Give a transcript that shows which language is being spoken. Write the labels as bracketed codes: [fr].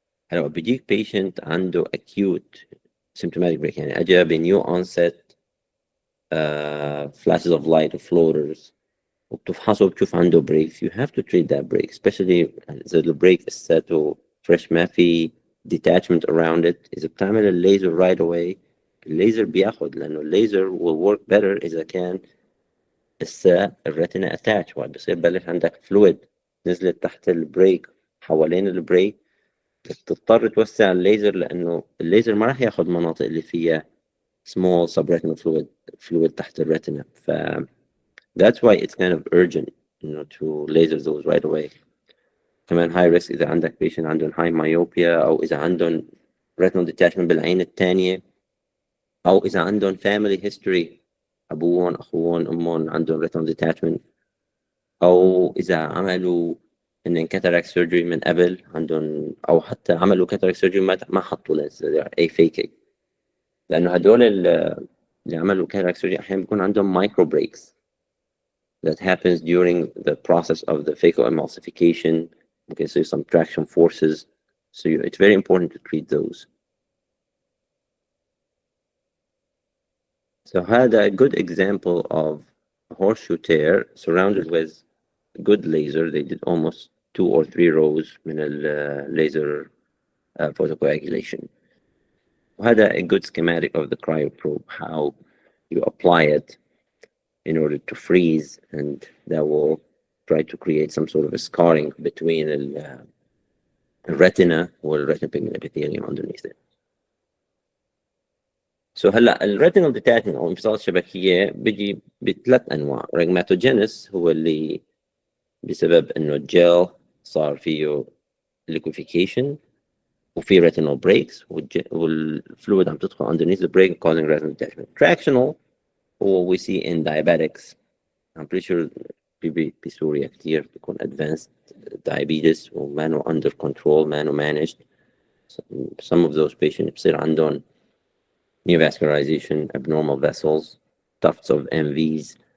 [ar] هلا بيجيك patient عنده acute symptomatic break يعني أجا بنيو onset flashes of light or floaters وبتفحصه وبتشوف عنده breaks. [en] You have to treat that break especially إذا البريك لساته fresh ما في detachment around it. [ar] إذا بتعمل الليزر right away الليزر بياخد لأنه الليزر will work better إذا كان لسه الريتنا اتاتش وقت بصير بلش عندك فلويد نزلت تحت البريك حوالين البريك تضطر توسع الليزر لأنه الليزر ما راح ياخد مناطق اللي فيها small subretinal fluid تحت الريتنا ف that's why it's kind of urgent to laser those right away. كمان high risk إذا عندك patient عندهم high myopia أو إذا عندهم retinal detachment بالعين الثانية أو إذا عندهم family history أبوهم أخوهم أمهم عندهم retinal detachment أو إذا عملوا إن cataract surgery من قبل عندهم أو حتى عملوا cataract surgery ما حطوا lens أي faking لأنه هدول اللي عملوا cataract surgery أحيانا بيكون عندهم micro breaks that happens during the process of the phacoemulsification. [en] Okay, so some traction forces. So it's very important to treat those. So I had a good example of a horseshoe tear surrounded with good laser. They did almost 2 or 3 rows من laser photocoagulation. I had a good schematic of the cryoprobe, how you apply it in order to freeze, and that will try to create some sort of a scarring between the retina والretinal pigment epithelium underneath it. [ar] So هلا الريتينال ديتاتشمنت او انفصال الشبكيه بيجي بثلاث انواع. ريجماتوجينس هو اللي بسبب انه الجل صار فيه liquefaction وفي retinal breaks والفلويد عم تدخل underneath the break causing retinal detachment. [en] Tractional هو we see in diabetics. I'm pretty sure بسوريا كتير بيكون advanced diabetes وما under control ما managed. Some of those patients بصير عندهم neovascularization, abnormal vessels, tufts of MVs.